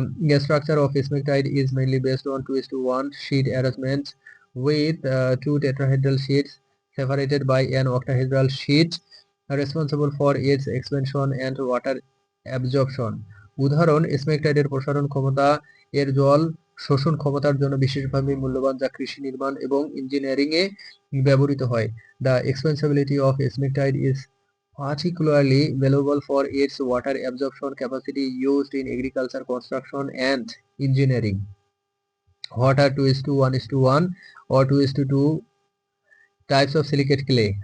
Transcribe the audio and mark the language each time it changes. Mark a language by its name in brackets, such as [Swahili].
[English] The structure of smectite is mainly based on 2:1 sheet arrangement with two tetrahedral sheets separated by an octahedral sheet responsible for its expansion and water absorption. [Bangla] উদাহরণ: স্মেকটাইটের প্রসারণ ক্ষমতা এর জল শোষণ ক্ষমতার জন্য বিশেষভাবে মূল্যবান, যা কৃষি নির্মাণ এবং ইঞ্জিনিয়ারিং এ ব্যবহৃত হয়। [English] The expansibility of smectite is particularly valuable for its water absorption capacity used in agriculture, construction and engineering. What are 2:1:1 or 2:2 types of silicate clay?